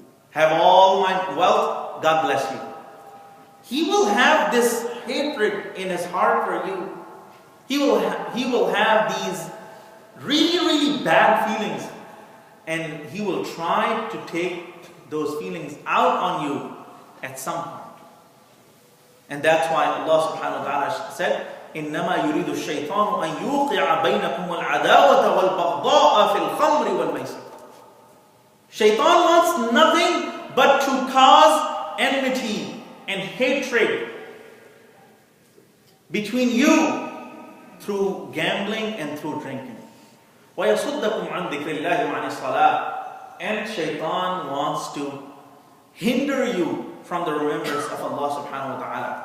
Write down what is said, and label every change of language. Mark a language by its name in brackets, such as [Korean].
[English] Have all my wealth, God bless you. He will have this hatred in his heart for you. He will have these really, really bad feelings. And he will try to take those feelings out on you at some point. And that's why Allah subhanahu wa ta'ala said, [Arabic] إِنَّمَا يُرِيدُ الشَّيْطَانُ أَن يُوقِعَ بَيْنَكُمُ الْعَدَاوَةَ وَالْبَغْضَاءَ فِي الْخَمْرِ وَالْمَيْسِرِ. [English] Shaitan wants nothing but to cause enmity and hatred between you through gambling and through drinking. [Arabic] وَيَصُدَّكُمْ عَنْ ذِكْرِ اللَّهِ وَعَنِ الصَّلَاةِ. [English] And Shaitan wants to hinder you from the remembrance of Allah subhanahu wa ta'ala.